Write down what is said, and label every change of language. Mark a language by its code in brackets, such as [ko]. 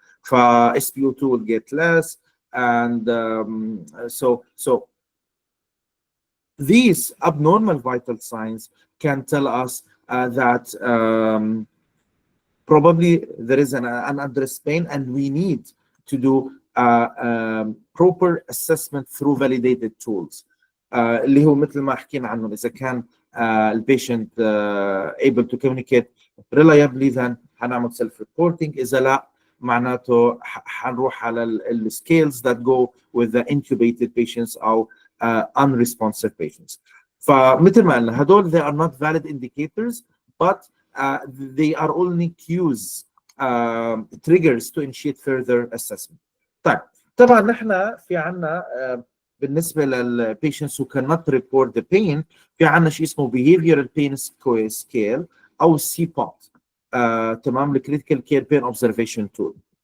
[en] SpO2 will get less, and so these abnormal vital signs can tell us that probably there is an unaddressed pain, and we need to do proper assessment through validated tools. [ar] اللي هو مثل ما حكينا عنه، إذا كان البيشنت [en] able to communicate reliably then [ar] هنعمل self reporting. إذا لا معناته حنروح على السكيلز [en] that go with the intubated patients [ar] أو unresponsive patients. فمثل ما قلنا هدول [en] they are not valid indicators, but they are only cues, triggers to initiate further assessment. [ar] طيب طبعا نحن في عنا بالنسبه للبيشنتس [en] who cannot report the pain [ar] في عنا شيء اسمه behavioral pain scale او سي بوت. تمام، الكريتيكال كير بين اوبزرفيشن تول.